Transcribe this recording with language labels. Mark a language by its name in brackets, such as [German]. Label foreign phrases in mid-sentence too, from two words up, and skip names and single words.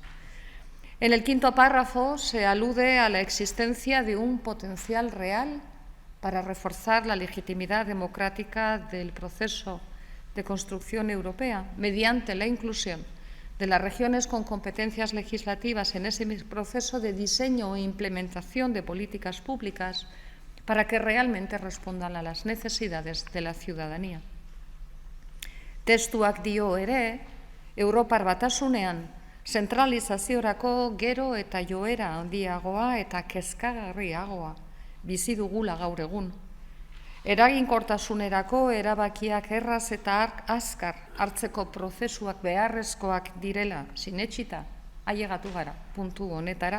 [Spanish] En el quinto párrafo se alude a la existencia de un potencial real para reforzar la legitimidad democrática del proceso de construcción europea mediante la inclusión de las regiones con competencias legislativas en ese proceso de diseño e implementación de políticas públicas para que realmente respondan a las necesidades de la ciudadanía. [Basque] Testuak dio ere, Europar Batasunean zentralizaziorako gero eta joera handiagoa eta kezkagarriagoa bizi dugula gaur egun. Eraginkortasunerako erabakiak erraz eta azkar hartzeko prozesuak beharrezkoak direla sinetsita ailegatu gara puntu honetara.